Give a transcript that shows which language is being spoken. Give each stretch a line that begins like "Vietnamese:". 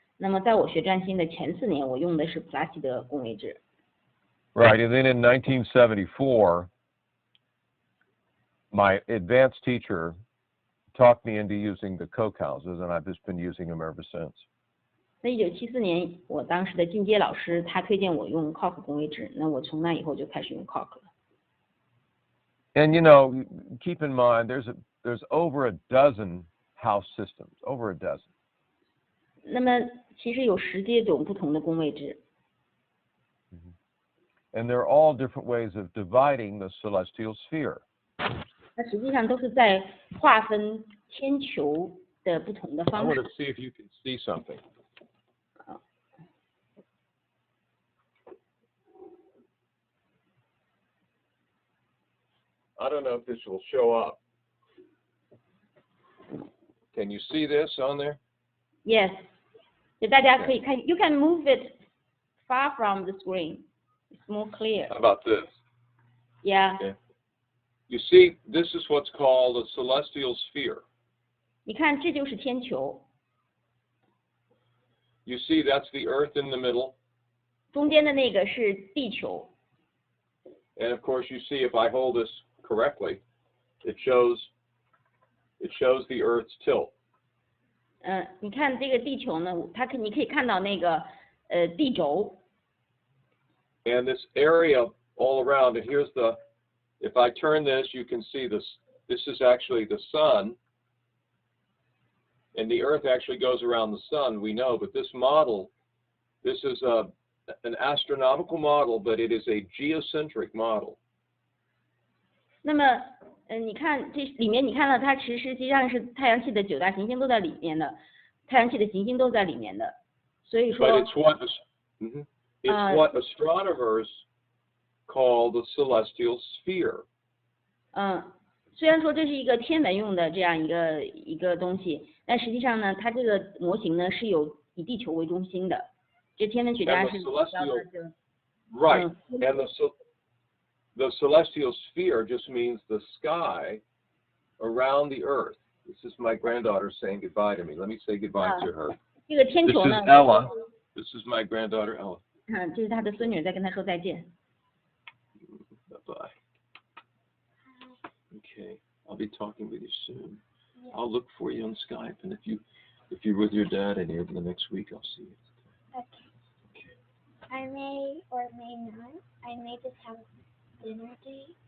Chinese: 那么在我学占星的前4年，我用的是普拉西德宫位制。
English: Right, and then in 1974, my advanced teacher talked me into using the Koch houses, and I've just been using them ever since.
Chinese: 那1974年，我当时的进阶老师他推荐我用 Koch 宫位制，那我从那以后就开始用 Koch 了。
English: And you know, keep in mind, there's over a dozen house systems, over a dozen.
Chinese: 那么其实有10多种不同的宫位制。
English: And they're all different ways of dividing the celestial sphere.
Chinese: 那实际上都是在划分天球的不同的
English: I
Chinese: 方
English: want
Chinese: 式。
English: to see if you can see something. I don't know if this will show up. Can you see this on there? Yes，
Chinese: 就大家可以看
English: ，You can move it far from the screen. It's more clear. How about this? Yeah. Okay. You see, this is what's called a celestial sphere.
Chinese: 你看，这就是天球，
English: You see, that's the Earth in the middle.
Chinese: 中间的那个是地球。
English: And of course, you see, if I hold this correctly, it shows the Earth's tilt.
Chinese: 你看这个地球呢，你可以看到那个地轴。
English: And this area all around, and here's if I turn this, you can see this is actually the sun, and the Earth actually goes around the sun, we know, but this model, this is an astronomical model, but it is a geocentric model.
Chinese: 那么，你看这里面，你看到它实际上是太阳系的9大行星都在里面的，太阳系的行星都在里面的，所以说。
English: But it's what astronomers call the celestial sphere.
Chinese: 虽然说这是一个天文用的这样一个东西，但实际上呢，它这个模型呢是以地球为中心的。这天文学家是比较的就。
English: Right, and the celestial sphere just means the sky around the Earth. This is my granddaughter saying goodbye to me. Let me say goodbye to her.
Chinese: 这个天
English: This
Chinese: 球
English: is
Chinese: 呢。
English: Ella. This is my granddaughter Ella.
Chinese: 这是他的孙女在跟他说再见。
English: Bye-bye. Okay, I'll be talking with you soon. I'll look for you on Skype, and if you're with your dad in here for the next week, I'll see you. Okay. I may or may not. I may just have dinner date.